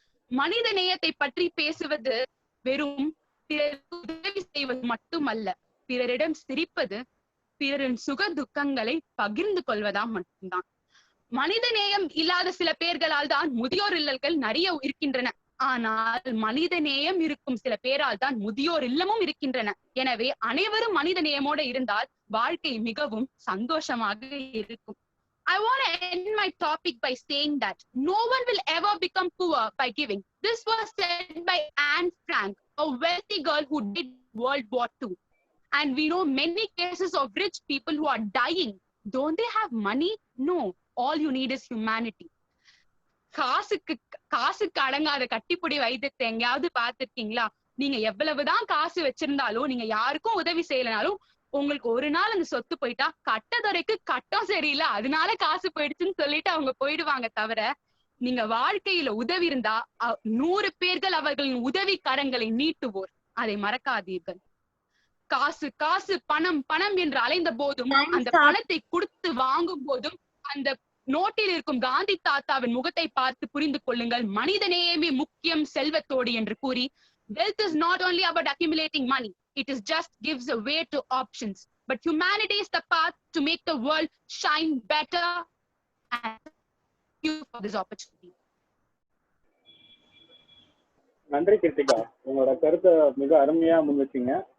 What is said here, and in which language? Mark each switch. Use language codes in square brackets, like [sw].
[ta] மனித நேயத்தை பற்றி பேசுவது வெறும் பிறருக்கு உதவி செய்வது மட்டுமல்ல, பிறரிடம் சிரிப்பது, பிறரின் சுக துக்கங்களை பகிர்ந்து கொள்வதா மட்டும்தான். மனித நேயம் இல்லாத சில பேர்களால் தான் முதியோர் இல்லங்கள் நிறைய இருக்கின்றன. ஆனால் மனித நேயம் இருக்கும் சில பேரால் தான் முதியோர் இல்லமும் இருக்கின்றன. எனவே அனைவரும் மனித நேயமோடு இருந்தால் வாழ்க்கை மிகவும் சந்தோஷமாக இருக்கும். [en] I want to end my topic by saying that no one will ever become poor by giving. This was said by Anne Frank, a wealthy girl who did World War II. And we know many cases of rich people who are dying. Don't they have money? No. All you need is humanity. [ta] காசுக்கு அடங்காத கட்டிப்புடி வைத்தியத்தை எங்கேயாவது பார்த்திருக்கீங்களா? நீங்க எவ்வளவுதான் காசு வச்சிருந்தாலும், நீங்க யாருக்கும் உதவி செய்யலனாலும், உங்களுக்கு ஒரு நாள் அந்த சொத்து போயிட்டா கட்டதுறைக்கு கட்டம் சரியில்லை அதனால காசு போயிடுச்சுன்னு சொல்லிட்டு அவங்க போயிடுவாங்க. தவிர நீங்க வாழ்க்கையில உதவி இருந்தா 100 பேர்கள் அவர்களின் உதவி கரங்களை நீட்டுவோர். அதை மறக்காதீர்கள். காசு காசு பணம் பணம் என்று அலைந்த போதும் அந்த பணத்தை கொடுத்து வாங்கும் போதும் அந்த நோட்டில் இருக்கும் காந்தி தாத்தாவின் முகத்தை பார்த்து புரிந்து கொள்ளுங்கள். மனிதநேயமே முக்கியம் செல்வத்தோடு என்று கூறி, [en] wealth is not only about accumulating money, it is just gives a way to options, but humanity is the path to make the world shine better. And thank you for this opportunity. [ta] நன்றி கிருத்திகா, உங்களோட கருத்தை மிக அருமையா முன்வச்சீங்க.